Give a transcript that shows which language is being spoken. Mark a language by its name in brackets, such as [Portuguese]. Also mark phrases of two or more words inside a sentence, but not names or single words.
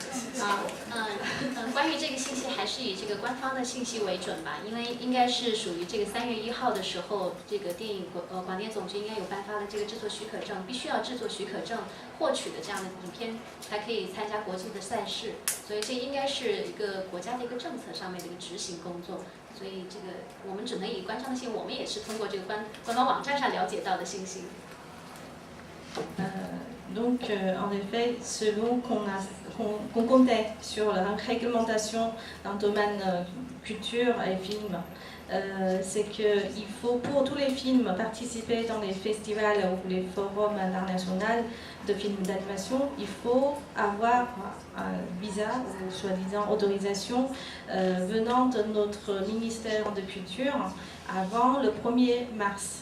[Chinese] 关于这个信息还是以这个官方的信息为准吧，因为应该是属于这个3月1号的时候，这个电影广电总局应该有颁发了这个制作许可证，必须要制作许可证获取的这样的影片才可以参加国际的赛事，所以这应该是一个国家的一个政策上面的一个执行工作，所以这个我们只能以官方的信息，我们也是通过这个官方网站上了解到的信息。 [French] Donc, en effet, selon qu'on comptait sur la réglementation dans le domaine culture et film, c'est qu'il faut pour tous les films participer dans les festivals ou les forums internationaux de films d'animation, il faut avoir un visa ou soi-disant autorisation venant de notre ministère de Culture avant le 1er mars.